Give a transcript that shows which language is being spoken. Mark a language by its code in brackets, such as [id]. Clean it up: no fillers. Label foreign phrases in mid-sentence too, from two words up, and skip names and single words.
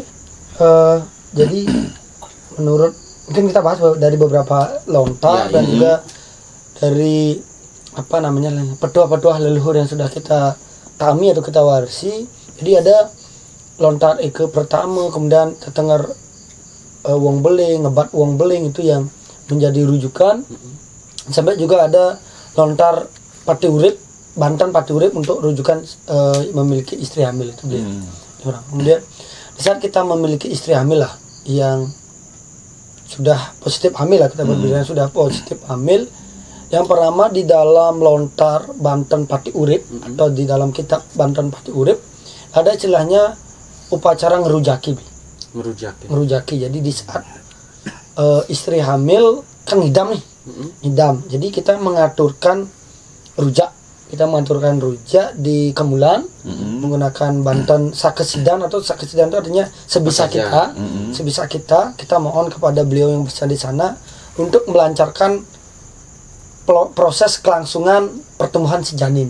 [id] Jadi menurut mungkin kita bahas dari beberapa lontar dan juga dari apa namanya petua-petua leluhur yang sudah kita tami atau kita warisi. Jadi ada lontar ke pertama, kemudian [ban] tetengar wong beling, ngebat wong beling [id] itu yang menjadi rujukan. Sampai juga ada lontar pati urip, Banten pati urip untuk rujukan memiliki istri hamil itu dia. Kemudian di saat kita memiliki istri hamil lah yang sudah positif hamil lah, kita berbicara sudah positif hamil. Yang pertama di dalam lontar Banten pati urip atau di dalam kitab Banten pati urip ada istilahnya upacara ngerujaki. Ngerujaki. Jadi di saat istri hamil kan ngidam nih. Ngidam. Jadi kita mengaturkan rujak. Kita mengaturkan rujak di kemulan menggunakan Banten sakesidan, atau sakesidan itu artinya sebisa kita, sebisa kita mohon kepada beliau yang bisa di sana untuk melancarkan proses kelangsungan pertumbuhan si janin.